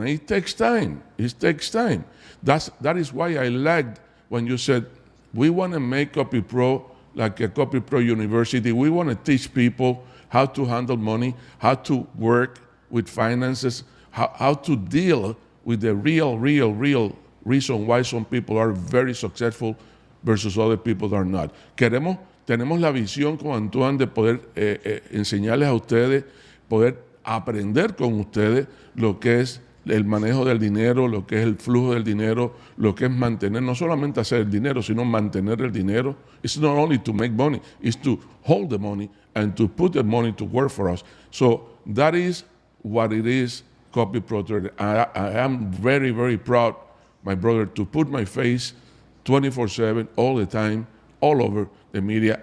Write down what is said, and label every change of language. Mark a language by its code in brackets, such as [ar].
[en] And it takes time. That is why I liked when you said, we want to make Copy Pro like a Copy Pro university. We want to teach people how to handle money, how to work with finances, how to deal with the real reason why some people are very successful versus other people that are not. [es] Tenemos la visión con Antoine de poder enseñarles a ustedes, poder aprender con ustedes lo que es el manejo del dinero, lo que es el flujo del dinero, lo que es mantener, no solamente hacer el dinero, sino mantener el dinero. [en] It's not only to make money, it's to hold the money and to put the money to work for us. So that is what it is, Copy Pro Trader. I am very, very proud, my brother, to put my face 24/7, all the time, all over the media.